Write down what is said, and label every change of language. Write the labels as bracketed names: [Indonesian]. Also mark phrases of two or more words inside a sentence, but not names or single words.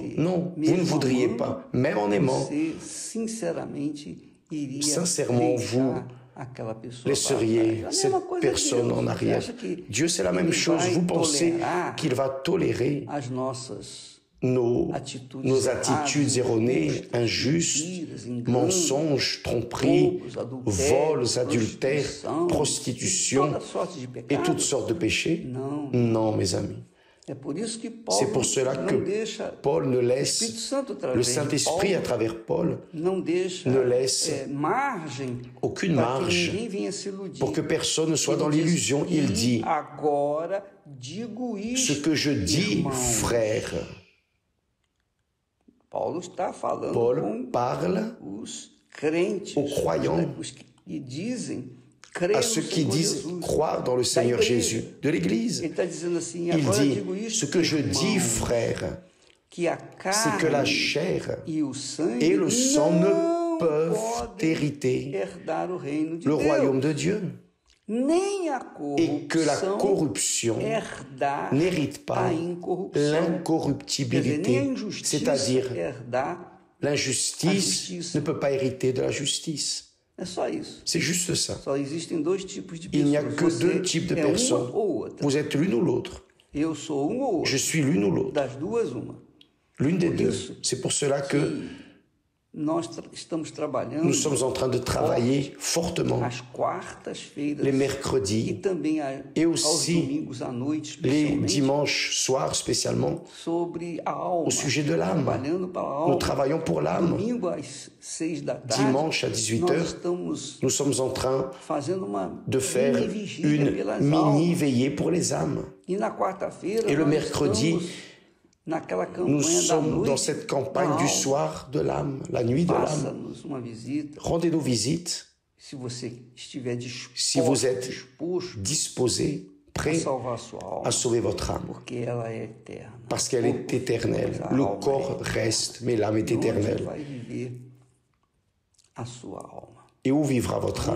[French] Non, vous ne voudriez pas. Même en aimant, [Portuguese] Você sinceramente iria [French] Sincèrement, vous [Portuguese] deixar aquela pessoa [French] laisseriez [Portuguese] para trás. A [French] cette [Portuguese] mesma coisa [French] personne [Portuguese] Deus. [French] en [Portuguese] Você [French] arrière. [Portuguese] acha que [French] Dieu, c'est la même [Portuguese] ele [French] chose. [Portuguese] vai [French] Vous pensez [Portuguese] tolerar [French] qu'il va tolérer [Portuguese] as nossas [French] nos [Portuguese] atitudes [French] attitudes erronées, injustes, mensonges, tromperies, vols, adultères, prostitution [Portuguese] toda sorte de [French] et [Portuguese] pecado? [French] toutes sortes de péchés? [Portuguese] Não. [French] Non, mes amis. [Portuguese] É por isso que Paulo [French] C'est pour cela [Portuguese] não [French] que [Portuguese] deixa [French] Paul ne [Portuguese] o Espírito [French] laisse, [Portuguese] Santo através [French] le [Portuguese] de [French] Saint-Esprit à [Portuguese] Paulo, [French] travers Paul, [Portuguese] não deixa [French] ne laisse [Portuguese] margem [French] aucune [Portuguese] para que [French] marge [Portuguese] ninguém venha se iludir. [French] pour que personne ne soit [Portuguese] Ele [French] dans [Portuguese] diz, [French] l'illusion. Il [Portuguese] "E [French] dit, [Portuguese] agora digo [French] ce [Portuguese] isto, [French] que je dis, [Portuguese] irmãos." [French] frère. [Portuguese] Paulo está falando [French] Paul [Portuguese] com [French] parle [Portuguese] os crentes, [French] aux croyants, [Portuguese] os que dizem crer [French] à [Portuguese] no [French] ceux qui [Portuguese] Senhor [French] disent [Portuguese] Jesus. [French] croire dans le Seigneur Jésus, de l'Église. [Portuguese] Ele está dizendo assim, [French] Il [Portuguese] agora [French] dit, [Portuguese] digo isto, [French] ce que je dis, [Portuguese] irmãos, [French] frère, [Portuguese] que a [French] c'est que la [Portuguese] carne [French] chair [Portuguese] e o sangue [French] et le sang ne [Portuguese] não [French] peuvent [Portuguese] podem [French] hériter [Portuguese] herdar o reino de [French] le [Portuguese] Deus. [French] royaume de Dieu. [Portuguese] Nem a [French] Et que la [Portuguese] corrupção [French] corruption [Portuguese] herdar [French] n'hérite pas [Portuguese] a incorrupção. Quer dizer, nem a [French] l'incorruptibilité, [Portuguese] injustiça [French] c'est-à-dire [Portuguese] herdar. [French] l'injustice ne peut pas hériter de la justice. [Portuguese] É só isso. [French] C'est juste ça. [Portuguese] Só existem dois tipos de [French] Il n'y a [Portuguese] pessoas. [French] que [Portuguese] Você [French] deux types de [Portuguese] é [French] personnes. [Portuguese] uma ou outra. [French] Vous êtes l'une ou l'autre. [Portuguese] Eu sou um ou outro. [French] Je suis l'une ou l'autre. [Portuguese] Das duas, uma. [French] L'une des [Portuguese] Por [French] deux. [Portuguese] isso [French] C'est pour cela que [Portuguese] nós estamos trabalhando [French] nous sommes en train de travailler fortement [Portuguese] às quartas-feiras [French] les [Portuguese] e [French] mercredis [Portuguese] também [French] et [Portuguese] aos [French] aussi [Portuguese] domingos à noite, [French] les [Portuguese] especialmente, [French] dimanches soirs spécialement [Portuguese] sobre a alma. [French] au sujet de l'âme. [Portuguese] Trabalhando para a alma. [French] Nous travaillons pour l'âme. [Portuguese] Domingo às 6 da tarde, [French] Dimanche à 18 [Portuguese] nós [French] heures, [Portuguese] estamos [French] nous sommes en train [Portuguese] fazendo uma [French] de faire [Portuguese] mini vigília [French] une [Portuguese] pelas [French] mini [Portuguese] almas. [French] veillée pour les âmes. [Portuguese] E na quarta-feira, [French] Et le [Portuguese] nós [French] mercredi, [Portuguese] estamos naquela [French] Nous [Portuguese] campanha da [French] sommes [Portuguese] noite [French] dans cette campagne [Portuguese] da [French] du [Portuguese] alma. [French] soir de l'âme, la nuit de l'âme. [Portuguese] Faça-nos uma visita. [French] Rendez-nous visite [Portuguese] Se você estiver [French] si vous êtes [Portuguese] disposto [French] disposé, [Portuguese] a [French] prêt [Portuguese] salvar a sua alma, [French] à sauver votre âme. [Portuguese] porque ela é eterna. [French] Parce qu'elle est éternelle. Le corps reste, mais l'âme est [Portuguese] Onde [French] éternelle. [Portuguese] vai viver a sua alma? [French] Et où vivra votre